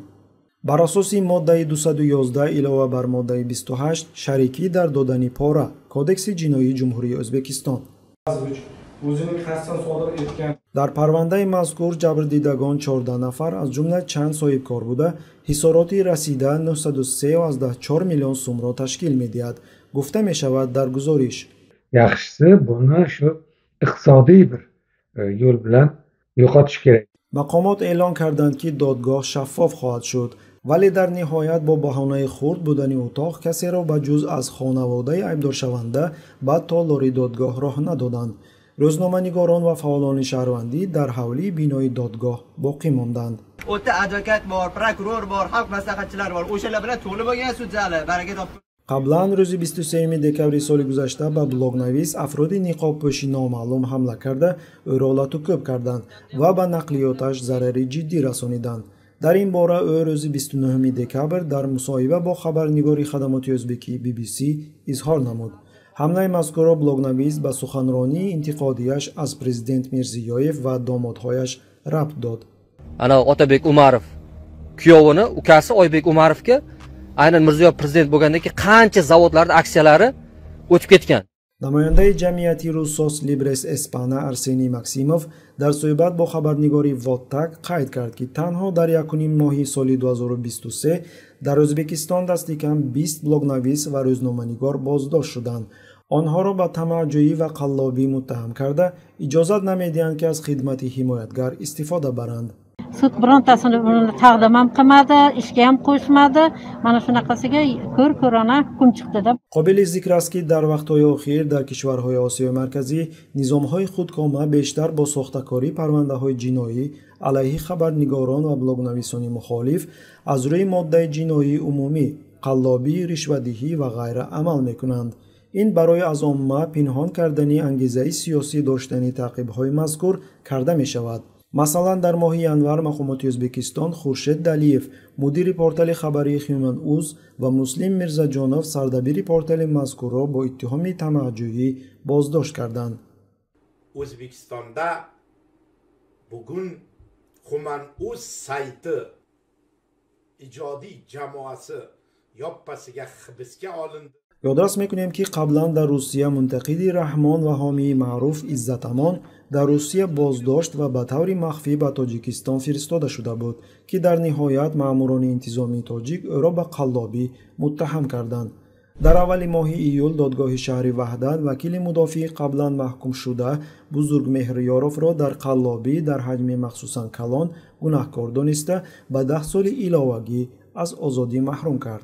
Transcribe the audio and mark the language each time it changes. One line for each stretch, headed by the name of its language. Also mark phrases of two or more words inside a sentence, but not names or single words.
Persian: بر اساس ماده 211 علاوه بر ماده 28 شریکی در دادن پاره کودکس جنایی جمهوری ازبکستان. در پرونده مذکور جبردیدگان 14 نفر از جمله چند صاحب کار بوده حساراتی رسیده 903.4 میلیون سوم را تشکیل می‌دهد. گفته می‌شود در گزارش
Uzbek: yaxshisi buni shu iqtisodiy bir yo'l bilan yo'qotish kerak.
Persian: مقامات اعلان کردند که دادگاه شفاف خواهد شد ولی در نهایت با بهانه خرد بودن اتاق کسی را به جز از خانواده عیبدار شونده به تالار دادگاه راه ندادند. روزنامه‌نگاران و فعالان شهروندی در حولی بینای دادگاه باقی ماندند.
Uzbek: advokat bor, prokuror bor, xalq maslahatchilari bor. O'shalar bilan to'lib bo'lgan sud zali baraka topdi.
Persian: قبلا روز 23 دکبر سال گذشته به بلاگنویس افرادی نقاب پوش نامعلوم حمله کرده او را لطوکوب کردند و به نقلیاتش ضرر جدی رسانیدند. در این باره او روز 29 دکبر در مصاحبه با خبرنگار خدمات ازبکی BBC اظهار نمود. حمله مذکور بلاگنویس به سخنرانی انتقادیش از پرزیدنت میرزیویف و دامادهایش ربط داد.
Uzbek: انا Otabek Umarov kuyovini ukasi Oybek Umarovga aynan Mirziyoyev prezident bo'lganda ki qancha zavodlarda aksiyalari o'tib ketgan.
Persian: نماینده جمعیتی روسوس لیبرس اسپانا ارسنی مکسیموف در صحبت با خبرنگاری واتاک قید کرد که تنها در 1 ماه سال 2023 در ازبکستان دست کم 20 بلاگنویس و روزنامه‌نگار بازداشت شدند. آنها را به طمع‌جویی و قلابی متهم کرده اجازه نمیدهند که از خدمت حمایتگر استفاده برند.
Uzbek: Sud birontasini taqdim ham qilmadi, ishga ham qo'shmadi. Mana shunaqasiga ko'rona hukm chiqdi deb.
Persian: قابل ذکر است که در وقت‌های اخیر در کشورهای آسیای مرکزی نظام‌های خودکامه بیشتر با ساخته‌کاری پرونده‌های جنایی علیه خبرنگاران و بلاگنویسان مخالف از روی ماده جنایی عمومی قلابی، رشوه‌دهی و غیره عمل می‌کنند. این برای از عامه پنهان کردن انگیزه سیاسی داشتن تعقیب‌های مذکور کرده می‌شود. مثلا در ماه ینور مقامات ازبکستان خورشید دلیف مدیر پورتال خبری هیومن اوز و مسلم میرزاجانوف سردبیر پورتال مذکور را با اتهام طمع‌جویی بازداشت کردند.
Uzbek: O'zbekistonda bugun Human Uz sayti ijodiy jamoasi yoppasiga hibsga olindi.
Persian: یادداشت میکنیم که قبلا در روسیه منتقد رحمان و حامی معروف عزت امان در روسیه بازداشت و به طور مخفی به تاجیکستان فرستاده شده بود که در نهایت ماموران انتظامی تاجیک او را به قلابی متهم کردند. در اول ماه ایول دادگاه شهر وحدت وکیل مدافع قبلا محکوم شده بزرگمهر یاروف را در قلابی در حجم مخصوصا کلان گناهکار دانسته به 10 سال علاوگی از آزادی محروم کرد.